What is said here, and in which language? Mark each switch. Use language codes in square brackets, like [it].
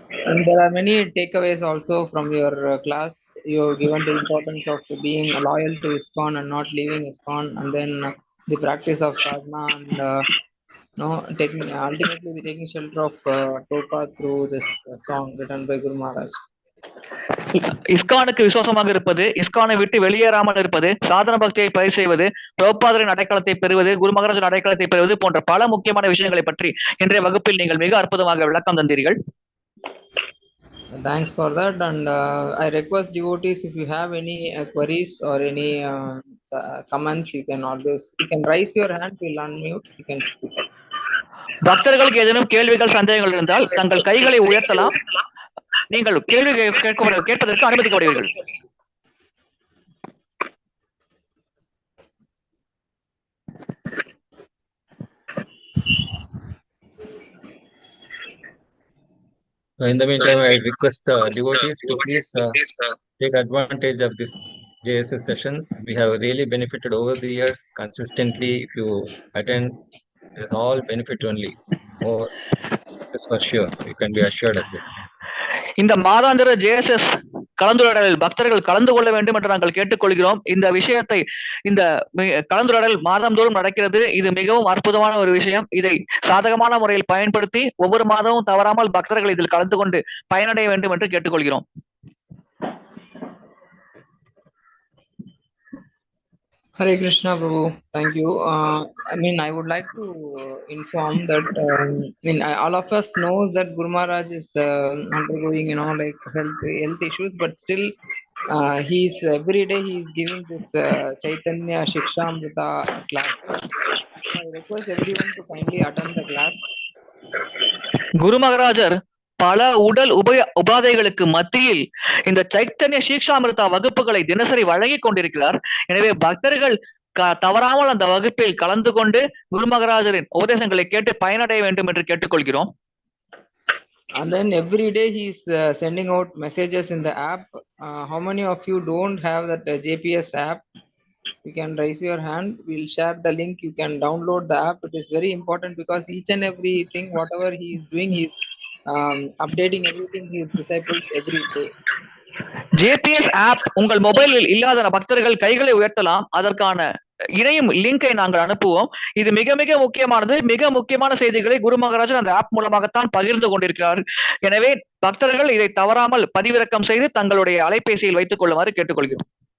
[en] And there are many takeaways also from your class. You have given the importance of being loyal to ISKCON and not leaving ISKCON, and then the practice of sadhana, and ultimately the taking shelter of Prabhupada through this song written by Guru Maharaj. [ta] இஸ்கானுக்கு விசுவாசமாக இருப்பது, இஸ்கானை விட்டு வெளியேறாமல் இருப்பது, சாதன பக்தியை பயிர் செய்வது, பிரபுபாதரின் அடைக்கலத்தை பெறுவது, குரு மகாராஜின் அடைக்கலத்தை பெறுவது போன்ற பல முக்கியமான விஷயங்களை பற்றி இன்றைய வகுப்பில் நீங்கள் மிக அற்புதமாக விளக்கம் தந்தீர்கள். [en] Thanks for that, and I request devotees, if you have any queries or any comments, you can raise your hand. We'll unmute. You can speak. [ta] பக்தர்களுக்கு ஏதேனும் கேள்விகள் சந்தேகங்கள் இருந்தால் தங்கள் கைகளை உயர்த்தலாம். நீங்கள் கேள்வி கேட்பதற்கு அனுமதிக்கப்படுவீர்கள். [en] In the meantime, I request devotees to please take advantage of this JSS sessions. We have really benefited over the years consistently. If you attend, it's all benefit only. More, this for sure. You can be assured of this. [ta] இந்த மாதாந்திர JSS கலந்துரையாடலில் பக்தர்கள் கலந்து கொள்ள வேண்டும் என்று நாங்கள் கேட்டுக்கொள்கிறோம். இந்த விஷயத்தை, இந்த கலந்துரையாடல் மாதந்தோறும் நடக்கிறது. இது மிகவும் அற்புதமான ஒரு விஷயம். இதை சாதகமான முறையில் பயன்படுத்தி ஒவ்வொரு மாதமும் தவறாமல் பக்தர்கள் இதில் கலந்து கொண்டு பயனடைய வேண்டும் என்று கேட்டுக்கொள்கிறோம். [en] Hare Krishna, Prabhu. Thank you. I would like to inform that all of us know that Guru Maharaj is undergoing, like health issues, but still, he's every day he is giving this Chaitanya Shiksha Amrita classes. So I request everyone to kindly attend the class. [ta] குரு மகாராஜர் பல உடல் உபாதைகளுக்கு மத்தியில் இந்த சைத்தன்ய சீக்ஷாமிருதா வகுப்புகளை தினசரி வழங்கி கொண்டிருக்கிறார். எனவே பக்தர்கள் தவறாமல் அந்த வகுப்பில் கலந்து கொண்டு குரு மகாராஜரின் உபதேசங்களை கேட்டு பயனடைய வேண்டும் என்று கேட்டுக்கொள்கிறோம். [en] And then every day he's sending out messages in the app. How many of you don't have that JPS app? You can raise your hand. We'll share the link. You can download the app. It is very important because each and everything, whatever he is doing, he is updating everything his disciples every day. [ta] JPS app உங்கள் மொபைலில் இல்லாத பக்தர்கள் கைகளை உயர்த்தலாம். அதற்கான இணையும் லிங்கை நாங்கள் அனுப்புவோம். இது மிக மிக முக்கியமானது. மிக முக்கியமான செய்திகளை குரு மகாராஜர் அந்த ஆப் மூலமாகத்தான் பகிர்ந்து கொண்டிருக்கிறார். எனவே பக்தர்கள் இதை தவறாமல் பதிவிறக்கம் செய்து தங்களுடைய அலைபேசியில் வைத்துக் கொள்ளுமாறு கேட்டுக்கொள்கிறோம்.